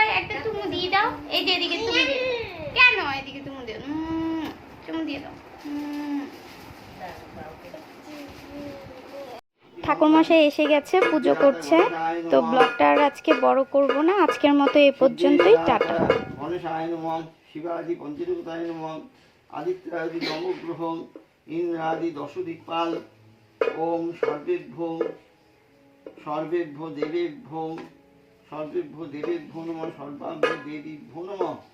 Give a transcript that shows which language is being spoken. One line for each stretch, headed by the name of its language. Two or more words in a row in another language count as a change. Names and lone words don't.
Bangla: একটা চুমু দিয়ে দাও। এই যে এদিকে চুমু দিয়ে দাও। কেন এদিকে চুমু দিও? চুমু দিয়ে দাও। ঠাকুরমশাই এসে গেছে, পুজো করছে। তো ব্লগটা আর আজকে বড় করব না, আজকের মতো এ পর্যন্তই। টাটা।
Sanskrit: গণেশায় নমঃ, শিবাদি পঞ্চদেবতায় নমঃ, আদিত্যাদি নবগ্রহং, ইন্দ্রাদি দশদিক্পাল। ওম সর্বেভ্যো সর্বেভ্যো দেবেভ্যো সর্বেভ্যো দেবেভ্যো নমঃ, সর্বাভ্যো দেবীভ্যো নমঃ।